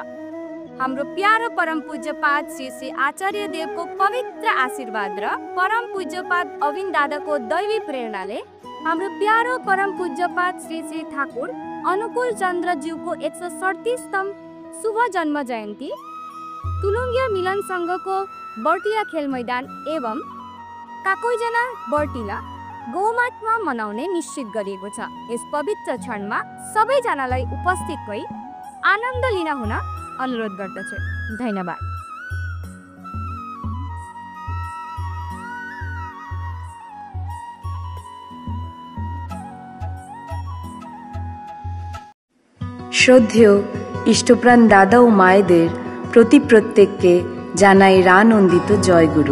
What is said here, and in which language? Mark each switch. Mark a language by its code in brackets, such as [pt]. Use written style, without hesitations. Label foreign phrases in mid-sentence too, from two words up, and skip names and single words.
[ne] हाम्रो प्यारो परम पूज्यपाद श्री श्री आचार्य देवको पवित्र आशीर्वाद र परम पूज्यपाद अविन दादाको दैवी प्रेरणाले हाम्रो प्यारो परम पूज्यपाद श्री श्री ठाकुर अनुकूल चन्द्रज्यूको 137तम शुभ जन्म जयन्ती तुलुङ्गे मिलन संघको बर्टिला खेल मैदान एवं काकोइजना बर्टिला गौमाटमा मनाउने निश्चित गरिएको छ। यस पवित्र क्षणमा सबैजनालाई उपस्थित भई आनन्द लिन हुन अनुरोध गर्दछु। धन्यवाद। [bn] শ্রদ্ধেয় ইষ্টপ্রাণ দাদা ও মায়েদের প্রতি প্রত্যেককে জানাই রানন্দিত জয়গুরু।